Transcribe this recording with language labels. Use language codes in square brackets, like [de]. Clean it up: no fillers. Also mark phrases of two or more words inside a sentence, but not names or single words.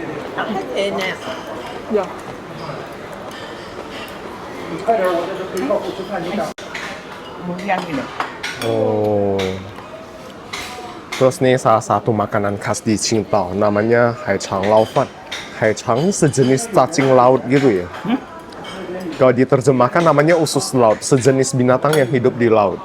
[zh] 太甜了。你快点，我在这背靠后吃饭，你赶。 Oh. [id] Terus nih salah satu makanan khas di Qingdao namanya haichang laofan. Haichang ini sejenis cacing laut gitu ya. Kalau diterjemahkan namanya usus laut, sejenis binatang yang hidup di laut.